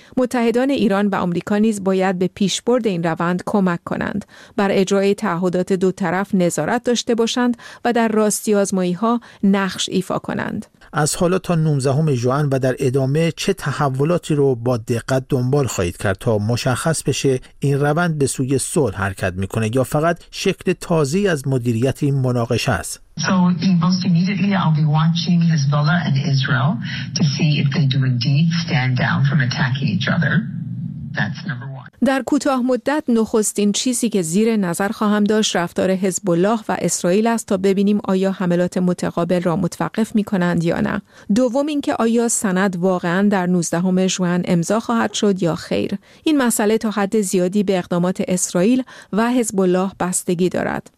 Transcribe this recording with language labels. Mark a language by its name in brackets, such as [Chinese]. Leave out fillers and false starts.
[Persian] متحدان ایران و آمریکا نیز باید به پیشبرد این روند کمک کنند، بر اجرای تعهدات دو طرف نظارت داشته باشند و در راستی آزمایی‌ها نقش ایفا کنند. از حالا تا 19 ژوئن و در ادامه چه تحولاتی رو با دقت دنبال خواهید کرد تا مشخص بشه این روند به سوی صلح حرکت میکنه یا فقط شکل تازه‌ای از مدیریت این مناقشه است؟ [English] So most immediately I'll be watching Hezbollah and Israel to see if they do indeed stand down from attacking each other. That's number one. [Persian] در کوتاه مدت نخستین چیزی که زیر نظر خواهم داشت رفتار حزب الله و اسرائیل است تا ببینیم آیا حملات متقابل را متوقف می‌کنند یا نه. دوم اینکه آیا سند واقعاً در 19 ژوئن امضا خواهد شد یا خیر. این مسئله تا حد زیادی به اقدامات اسرائیل و حزب الله بستگی دارد.